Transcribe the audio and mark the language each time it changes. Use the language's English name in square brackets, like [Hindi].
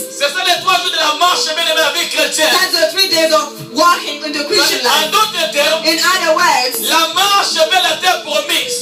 [French] C'est ça les 3 jours de la marche, bien aimé, la vie chrétienne. [English] That's the 3 days of walking in the Christian [French] En [English] life. [French] d'autres termes, [English] In other words, [French] la marche vers la terre promise.